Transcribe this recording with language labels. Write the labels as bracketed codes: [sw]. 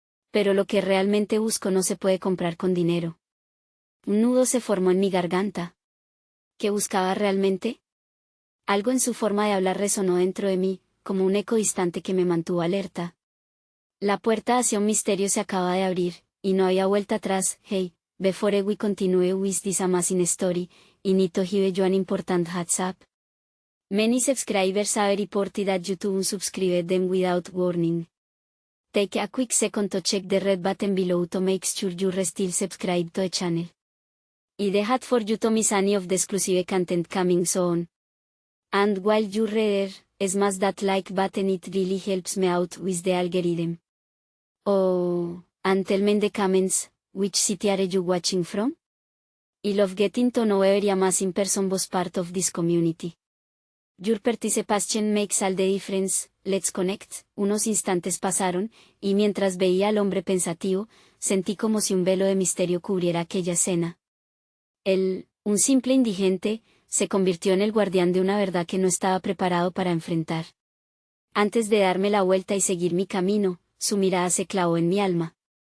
[es] Pero lo que realmente busco no se puede comprar con dinero. Un nudo se formó en mi garganta. ¿Qué buscaba realmente? Algo en su forma de hablar resonó dentro de mí, como un eco distante que me mantuvo alerta. La puerta hacia un misterio se acaba de abrir, y no había vuelta atrás. [en] Hey, before we continue with this amazing story, I need to give you an important heads up. Many subscribers have reported that YouTube unsubscribed them without warning. Take a quick second to check the red button below to make sure you're still subscribed to the channel. I the hat for you to miss any of the exclusive content coming soon. And while you're there, smash that like button, it really helps me out with the algorithm. Oh, and tell me in the comments, which city are you watching from? I love getting to know every amazing person was part of this community. Your participation makes all the difference. Let's connect. [es] Unos instantes pasaron, y mientras veía al hombre pensativo, sentí como si un velo de misterio cubriera aquella escena. Él, un simple indigente, se convirtió en el guardián de una verdad que no estaba preparado para enfrentar. Antes de darme la vuelta y seguir mi camino, su mirada se clavó en mi alma.